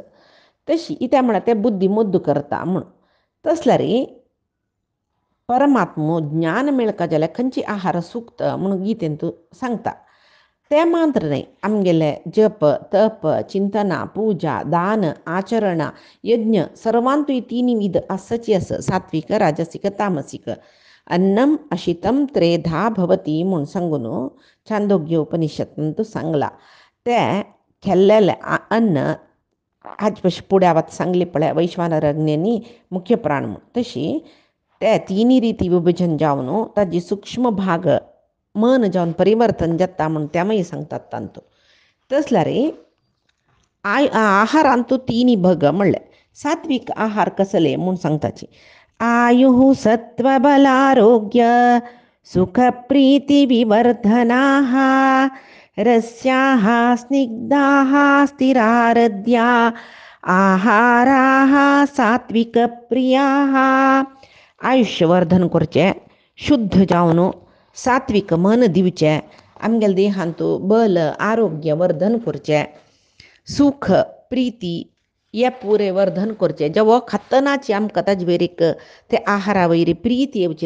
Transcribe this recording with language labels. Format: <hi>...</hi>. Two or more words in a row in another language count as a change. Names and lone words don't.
<kok>तशी कित्याक म्हळ्यार ते बुद्धी मोद्दू करता म्हूण. तसल्यार परमात्मो ज्ञान मेळका जाल्यार खंयची आहार सुक्त म्हणून गितेंत सांगता. ते मात्र न्हय आमगेले जप, तप, चिंतना, पूजा, दान, आचरण, यज्ञ सर्वांतूय तिन्ही विध आसची आस. सात्विक, राजसिक, तामसिक.</kok> <sa>अन्नम अशितम त्रेधा भवती</sa> <kok>म्हूण सांगून छांदोग्य उपनिषदांत सांगला. ते खेल्लेले अन्न हाचे फुड्या वत सांगली पळय वैश्वानर अग्नी मुख्य प्राण म्हूण. तशी ते तिन्ही रिती विभजन जावन ताजी सूक्ष्म भाग मन जावन परिवर्तन जाता म्हूण तेमय सांगतात तांतू. तसल्यार आहारांतू तिन्ही भग म्हणले सात्विक आहार कसले म्हूण सांगताची.</kok> <sa>आयुः सत्वबलारोग्य सुखप्रीती विवर्धनाः रस्याः स्निग्धाः स्थिरारद्या आहाराः सात्विकप्रियाः.</sa> <kok>आयुष्यवर्धन करचें, शुद्ध जावन सात्विक मन दिवचें, आमगेल्या देहांत बल आरोग्य वर्धन करचें, सुख प्रिती हे पुरे वर्धन करचें. जेवो खातनाची आमकां ताजे वयरीक ते आहारा वयरी प्रीत येवची.</kok>